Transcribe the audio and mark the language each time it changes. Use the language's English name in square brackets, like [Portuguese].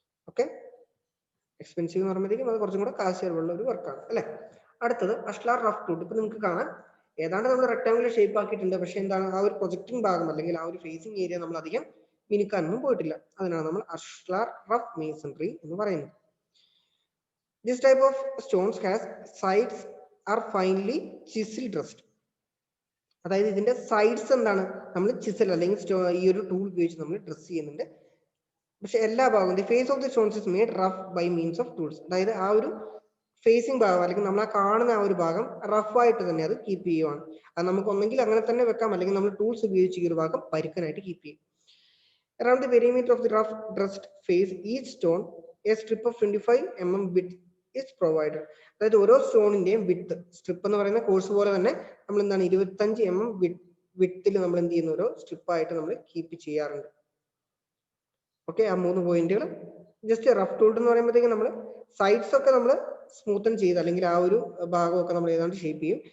[Malayalam] Okay, expensive എന്ന് പറയുമ്പോഴത്തേക്കും അത് കുറച്ചും കൂടെ കാശ് ചെലവുള്ള ഒരു വർക്കാണ് അല്ലെ. അടുത്തത് അഷ്ലാർ റഫ് ടൂട്ട്. ഇപ്പൊ നിങ്ങൾക്ക് കാണാം ഏതാണ്ട് നമ്മൾ റെക്ടാങ്കുലർ ഷേപ്പ് ആക്കിയിട്ടുണ്ട്, പക്ഷെ എന്താണ് ആ ഒരു പ്രൊജക്ടിങ് ഭാഗം അല്ലെങ്കിൽ ആ ഒരു ഫേസിങ് ഏരിയ നമ്മൾ അധികം മിനുക്കാനൊന്നും പോയിട്ടില്ല. അതിനാണ് നമ്മൾ അഷ്ലാർ റഫ് മേസൺറി എന്ന് പറയുന്നത്. [English] This type of stones has sides are finely chisel dressed. [Malayalam] അതായത് ഇതിന്റെ സൈഡ്സ് എന്താണ് നമ്മൾ ചിസൽ അല്ലെങ്കിൽ ഈ ഒരു ടൂൾ ഉപയോഗിച്ച് നമ്മൾ ഡ്രസ് ചെയ്യുന്നുണ്ട്. പക്ഷെ എല്ലാ ഭാഗവും [English] The face of the stones is made rough by means of tools. [Malayalam] അതായത് ആ ഒരു ഫേസിങ് ഭാഗം അല്ലെങ്കിൽ നമ്മൾ ആ കാണുന്ന ആ ഒരു ഭാഗം റഫായിട്ട് തന്നെ അത് കീപ്പ് ചെയ്യുവാണ്. അത് നമുക്ക് ഒന്നെങ്കിൽ അങ്ങനെ തന്നെ വെക്കാം, അല്ലെങ്കിൽ നമ്മൾ ടൂൾസ് ഉപയോഗിച്ച് ഈ ഒരു ഭാഗം പരുക്കനായിട്ട് കീപ്പ് ചെയ്യും. [English] Around the perimeter of the rough dressed face each stone a strip of 25 mm width is provided. [Malayalam] അതായത് ഓരോ സ്റ്റോണിന്റെയും വിഡ്ത്ത് സ്ട്രിപ്പ് എന്ന് പറയുന്ന കോഴ്സ് പോലെ തന്നെ നമ്മൾ എന്താണ് 25 mm വിഡ്ത്തിൽ നമ്മൾ എന്ത് ചെയ്യുന്ന ഓരോ സ്ട്രിപ്പായിട്ട് നമ്മൾ കീപ്പ് ചെയ്യാറുണ്ട്. ഓക്കെ, ആ 3 പോയിന്റുകൾ [English] just rough tooled [Malayalam] എന്ന് പറയുമ്പോഴത്തേക്കും നമ്മൾ സൈഡ്സ് ഒക്കെ നമ്മൾ സ്മൂത്തൻ ചെയ്ത് അല്ലെങ്കിൽ ആ ഒരു ഭാഗമൊക്കെ നമ്മൾ ഏതാണ്ട് ഷേപ്പ് ചെയ്യും.